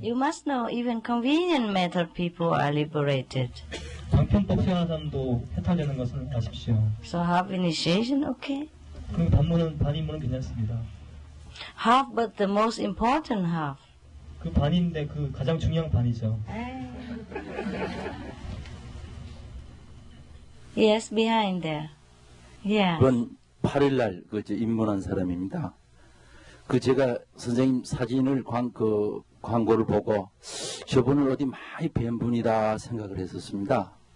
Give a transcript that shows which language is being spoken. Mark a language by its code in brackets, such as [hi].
[en] You must know even convenient method people are liberated. [ko] 방편법 수행하는 사람도 해탈되는 것을 아십시오. [en] So half initiation, okay? [ko] 그럼 반입문은 괜찮습니다. [en] Half, but the most important half. [ko] 그 반인데 그 가장 중요한 반이죠. [en] Yes, behind there. Yeah. [ko] 이번 8일날 입문한 사람입니다. 제가 선생님 사진을 광고를 보고 저분을 어디 많이 뵌 분이다 생각을 했었습니다.